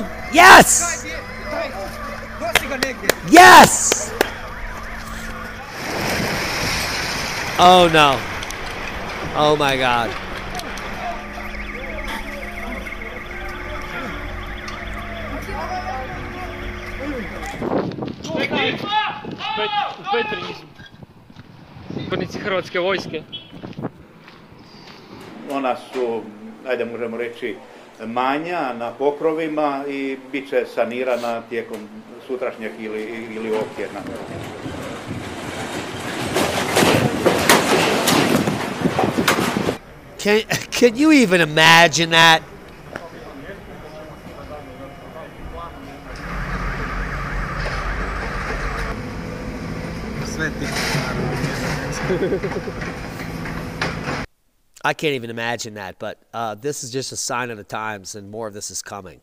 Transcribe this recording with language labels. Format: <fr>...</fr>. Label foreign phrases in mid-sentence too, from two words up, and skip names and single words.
<en>Yes! Yes! Oh no. Oh my God.</en> <hr>Pripadnici Hrvatske vojske. Ona su, ajde možemo reći, manja na pokrovima i bit će sanirana tijekom sutrašnjeg ili ovog tjedna.</hr> <en>Can you even imagine that? I can't even imagine that, but this is just a sign of the times, and more of this is coming.</en>